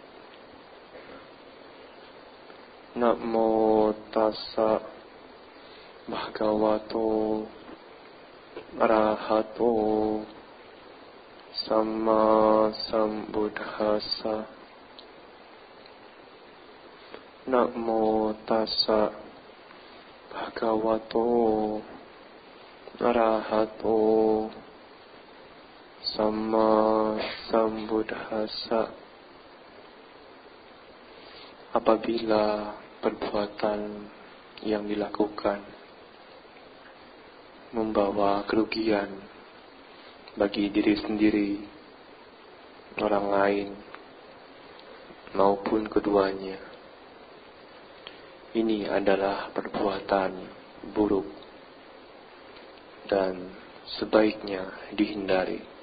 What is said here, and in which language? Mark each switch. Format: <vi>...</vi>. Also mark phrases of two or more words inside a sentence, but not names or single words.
<pi>Namo tassa bhagavato arahato samma sambuddhassa. Namo tassa bhagavato arahato samma sambuddhassa.</pi> <id>Apabila perbuatan yang dilakukan membawa kerugian bagi diri sendiri, orang lain, maupun keduanya, ini adalah perbuatan buruk dan sebaiknya dihindari.</id>